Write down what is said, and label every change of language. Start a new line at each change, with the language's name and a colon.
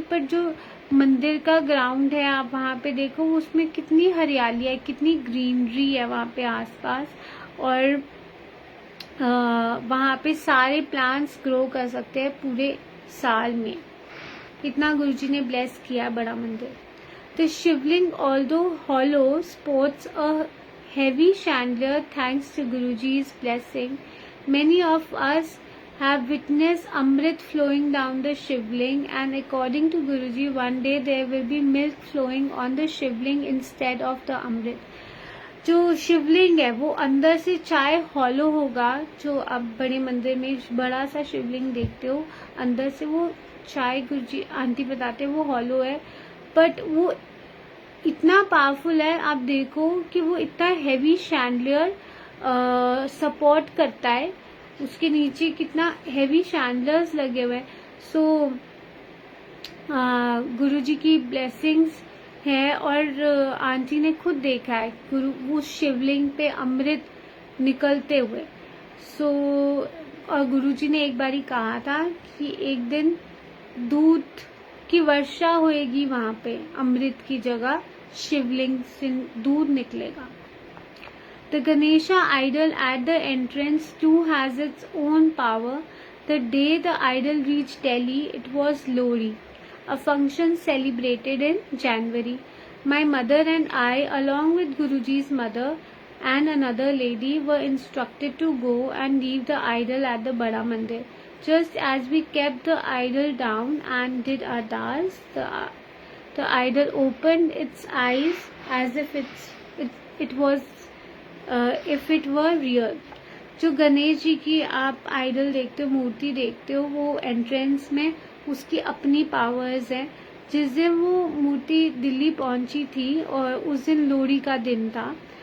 Hindi: पर जो मंदिर का ग्राउंड है आप वहाँ पे देखो, उसमें कितनी हरियाली है, कितनी ग्रीनरी है वहाँ पे आसपास, और वहाँ पे सारे प्लांट्स ग्रो कर सकते हैं पूरे साल में। इतना गुरुजी ने ब्लेस किया बड़ा मंदिर।
English: The Shivling although hollow sports a heavy chandelier thanks to Guruji's blessing. Many of us have witnessed Amrit flowing down the Shivling, and according to Guruji, one day there will be milk flowing on the Shivling instead of the Amrit.
Hindi: जो शिवलिंग है वो अंदर से चाहे hollow होगा, जो आप बड़े मंदिर में बड़ा सा शिवलिंग देखते हो अंदर से वो चाहे गुरुजी आंटी बताते वो हॉलो है, बट वो इतना पावरफुल है। आप देखो कि वो इतना हैवी शैंडलियर सपोर्ट करता है, उसके नीचे कितना हैवी शैंडलर्स लगे हुए हैं। सो गुरुजी की ब्लेसिंग्स है, और आंटी ने खुद देखा है उस शिवलिंग पे अमृत निकलते हुए। सो और गुरुजी ने एक बारी कहा था कि एक दिन दूध कि वर्षा होएगी वहां पे, अमृत की जगह शिवलिंग से दूध निकलेगा।
English: The Ganesha idol at the entrance too has its own power. The day the idol reached Delhi, it was Lohri, a function celebrated in January. My mother and I, along with Guruji's mother and another lady, were instructed to go and leave the idol at the Bada Mandir. Just as we kept the idol down and did ardas, the idol opened its eyes as if it was if it were real.
Hindi: जो गणेश जी की आप idol देखते हो, मूर्ति देखते हो, वो entrance में उसकी अपनी पावर्स है। जिस दिन वो मूर्ति दिल्ली पहुंची थी और उस दिन लोहड़ी का दिन था।